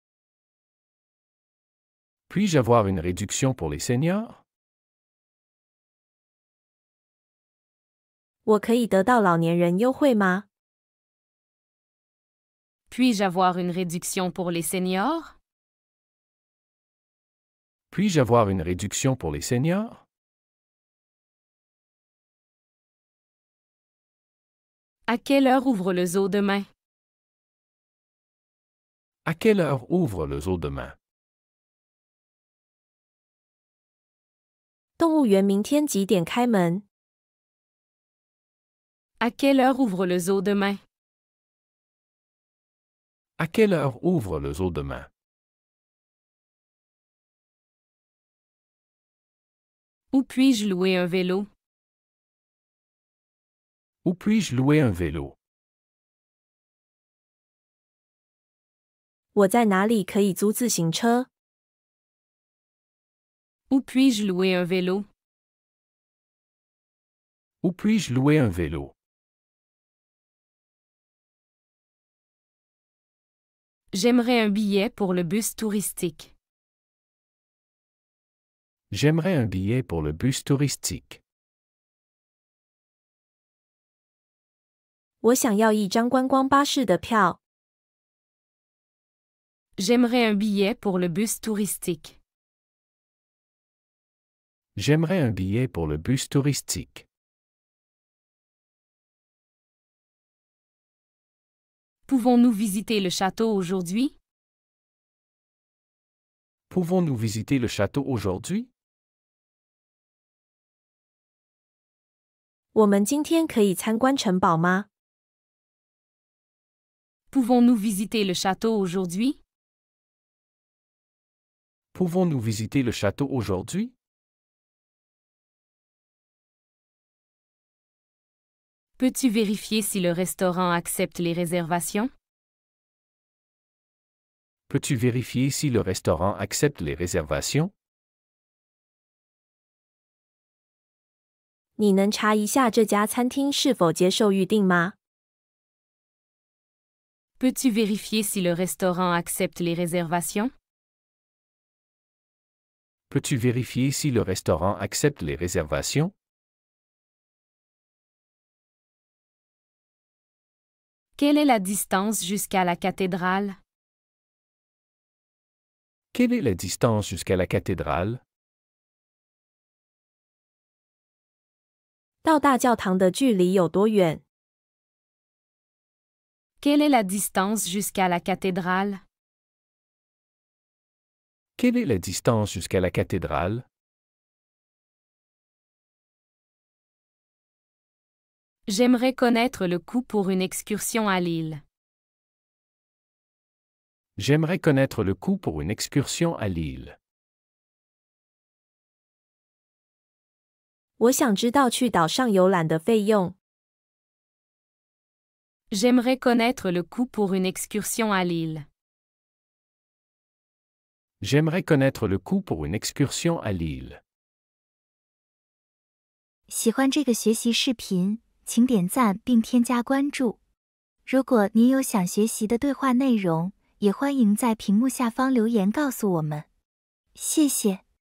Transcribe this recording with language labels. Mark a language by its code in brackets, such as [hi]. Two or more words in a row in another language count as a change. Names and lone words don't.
[fr] Puis-je avoir une réduction pour les seniors? [zh] 我可以得到老年人优惠吗？ [fr] Puis-je avoir une réduction pour les seniors? Puis-je avoir une réduction pour les seniors? À quelle heure ouvre le zoo demain? À quelle heure ouvre le zoo demain? [zh] 动物园明天几点开门？ [fr] À quelle heure ouvre le zoo demain? À quelle heure ouvre le zoo demain? Où puis-je louer un vélo? Où puis-je louer un vélo? [zh] 我在哪里可以租自行车？ [fr] Où puis-je louer un vélo? Où puis-je louer un vélo? J'aimerais un billet pour le bus touristique. J'aimerais un billet pour le bus touristique. [zh] 我想要一张观光巴士的票。 [fr] J'aimerais un billet pour le bus touristique. J'aimerais un billet pour le bus touristique. Pouvons-nous visiter le château aujourd'hui? Pouvons-nous visiter le château aujourd'hui? [zh] 我们今天可以参观城堡吗？ [fr] Pouvons-nous visiter le château aujourd'hui? Pouvons-nous visiter le château aujourd'hui? Peux-tu vérifier si le restaurant accepte les réservations? Peux-tu vérifier si le restaurant accepte les réservations? [zh] 你能查一下这家餐厅是否接受预订吗？ [fr] Peux-tu vérifier si le restaurant accepte les réservations? Peux-tu vérifier si le restaurant accepte les réservations? Quelle est la distance jusqu'à la cathédrale? Quelle est la distance jusqu'à la cathédrale? [zh] 到大教堂的距离有多远？ [fr] Quelle est la distance jusqu'à la cathédrale? Quelle est la distance jusqu'à la cathédrale? J'aimerais connaître le coût pour une excursion à l'île. J'aimerais connaître le coût pour une excursion à l'île. [zh] 我想知道去岛上游览的费用。 [fr] J'aimerais connaître le coût pour une excursion à l'île. J'aimerais connaître le coût pour une excursion à l'île. [zh] 喜欢这个学习视频，请点赞并添加关注。如果您有想学习的对话内容， 也欢迎在屏幕下方留言告诉我们。谢谢。